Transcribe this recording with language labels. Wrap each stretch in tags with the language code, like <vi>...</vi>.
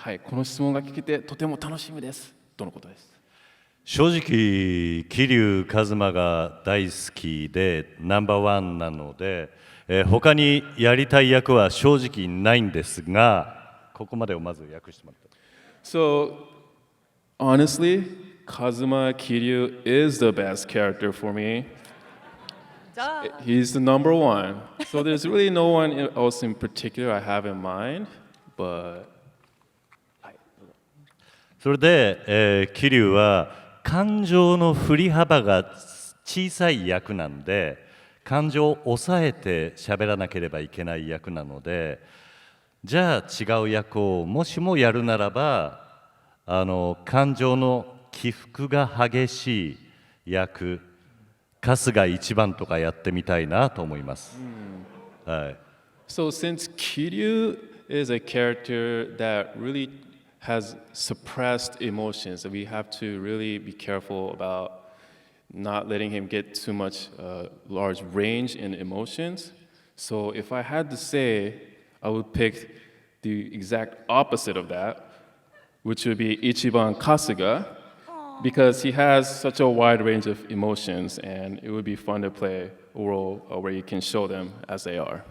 <ja>はい、この質問が聞けてとても楽しみですとのことです。正直桐生一馬が大好きでナンバーワンなので、他にやりたい役は正直ないんですが、ここまでをまず訳してもらった。</ja> <en>So honestly, Kazuma Kiryu is the best character for me. Duh. He's the number one. So there's really no one else in particular I have in mind, but</en> <ja>それで、桐生は感情の振り幅が小さい役なんで、感情を抑えて喋らなければいけない役なので、じゃあ違う役をもしもやるならば、感情の起伏が激しい役、春日一番とかやってみたいなと思います。はい。</ja> <en>So since Kiryu is a character that really has suppressed emotions, we have to really be careful about not letting him get too much large range in emotions. So if I had to say, I would pick the exact opposite of that, which would be Ichiban Kasuga, because he has such a wide range of emotions, and it would be fun to play a role where you can show them as they are.</en>